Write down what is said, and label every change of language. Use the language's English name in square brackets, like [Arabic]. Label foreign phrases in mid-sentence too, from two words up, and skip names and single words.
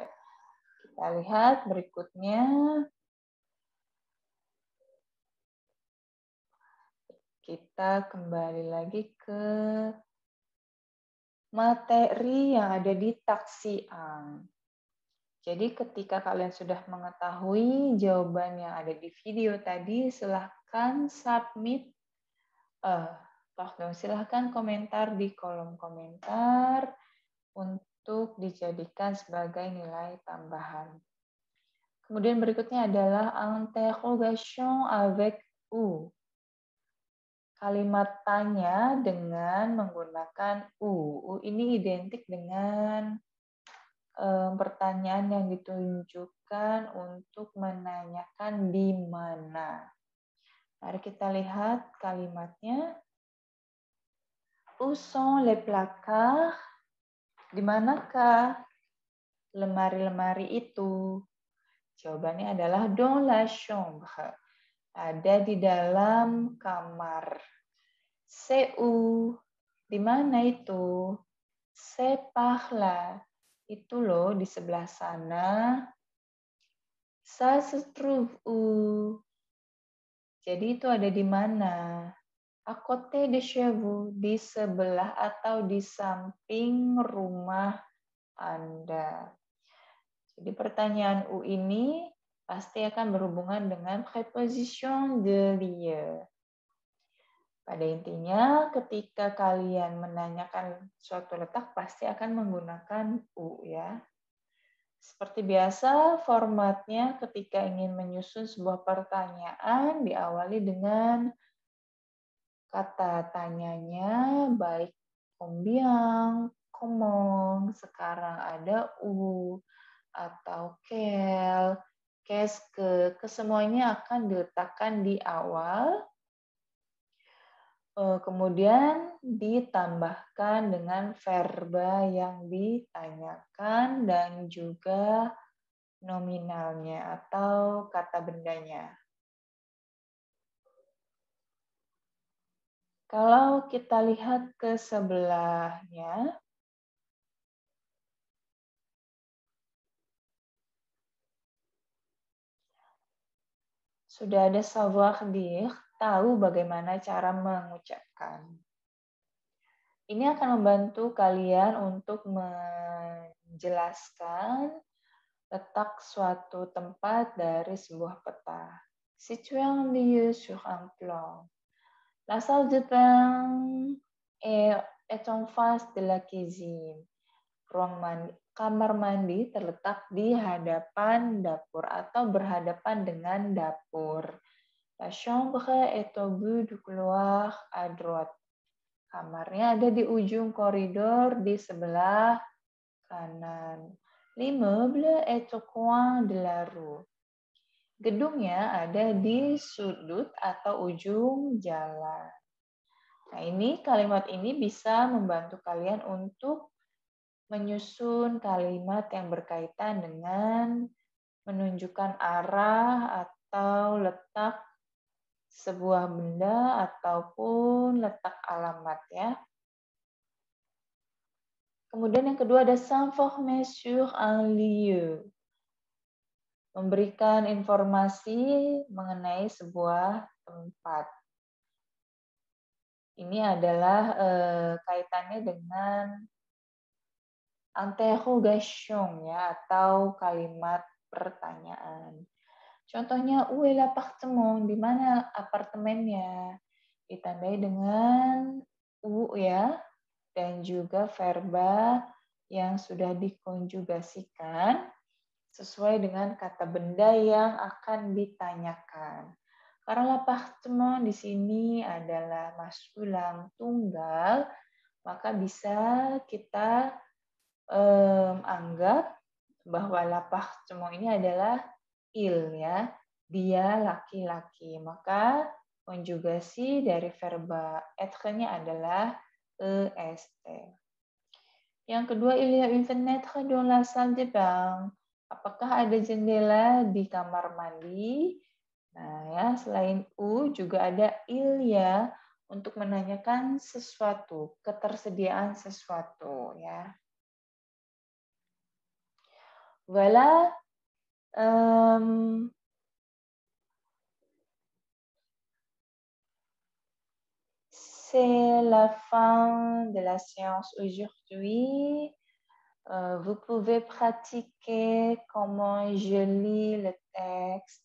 [Indonesian] Kita lihat berikutnya. Kita kembali lagi ke materi yang ada di taksi ang. Jadi ketika kalian sudah mengetahui jawaban yang ada di video tadi, silahkan submit, silahkan komentar di kolom komentar untuk dijadikan sebagai nilai tambahan. Kemudian berikutnya adalah [French] interrogation avec ou. [Indonesian] Kalimat tanya dengan menggunakan u. U ini identik dengan pertanyaan yang ditunjukkan untuk menanyakan di mana. Mari kita lihat kalimatnya. [French] Où sont les placards? [Indonesian] Di manakah lemari-lemari itu? Jawabannya adalah [French] dans la chambre. [Indonesian] Ada di dalam kamar. [French] C'est où? [Indonesian] Di mana itu? [French] C'est par là. [Indonesian] Itu loh di sebelah sana. [French] Ça se trouve où? [Indonesian] Jadi itu ada di mana? [French] À côté de chez vous, [Indonesian] di sebelah atau di samping rumah Anda. Jadi pertanyaan U ini pasti akan berhubungan dengan [French] préposition de lieu. [Indonesian] Pada intinya, ketika kalian menanyakan suatu letak, pasti akan menggunakan U ya. Seperti biasa, formatnya ketika ingin menyusun sebuah pertanyaan, diawali dengan kata tanyanya, baik [French] combien, comment, [Indonesian] sekarang ada U, atau [French] quel, qu'est-ce que, [Indonesian] kesemuanya akan diletakkan di awal, kemudian ditambahkan dengan verba yang ditanyakan dan juga nominalnya atau kata bendanya. Kalau kita lihat ke sebelahnya, sudah ada [French] savoir dire, [Indonesian] tahu bagaimana cara mengucapkan. Ini akan membantu kalian untuk menjelaskan letak suatu tempat dari sebuah peta. [French] Situer un lieu sur un plan. La salle de bain est en face de la cuisine. [Indonesian] Kamar mandi terletak di hadapan dapur atau berhadapan dengan dapur. [French] La chambre est au bout du couloir à droite. [Indonesian] Kamarnya ada di ujung koridor di sebelah kanan. [French] L'immeuble est au coin de la rue. [Indonesian] Gedungnya ada di sudut atau ujung jalan. Nah, kalimat ini bisa membantu kalian untuk menyusun kalimat yang berkaitan dengan menunjukkan arah atau letak sebuah benda ataupun letak alamat ya. Kemudian yang kedua ada [French] s'informer sur un lieu. [Indonesian] Memberikan informasi mengenai sebuah tempat. Ini adalah kaitannya dengan interrogation ya, atau kalimat pertanyaan. Contohnya, [French] où est l'appartement? [Indonesian] Di mana apartemennya? Ditandai dengan où ya, dan juga verba yang sudah dikonjugasikan sesuai dengan kata benda yang akan ditanyakan. Karena l'appartement di sini adalah maskulam tunggal, maka bisa kita anggap bahwa l'appartement ini adalah il ya, dia laki-laki. Maka konjugasi dari verba être-nya adalah est. Yang kedua, [French] il y a une fenêtre dans la salle de bain. [Indonesian] Apakah ada jendela di kamar mandi? Nah, ya, selain u juga ada il ya untuk menanyakan sesuatu, ketersediaan sesuatu ya. [French] Voilà. C'est la fin de la séance aujourd'hui. Vous pouvez pratiquer comment je lis le texte.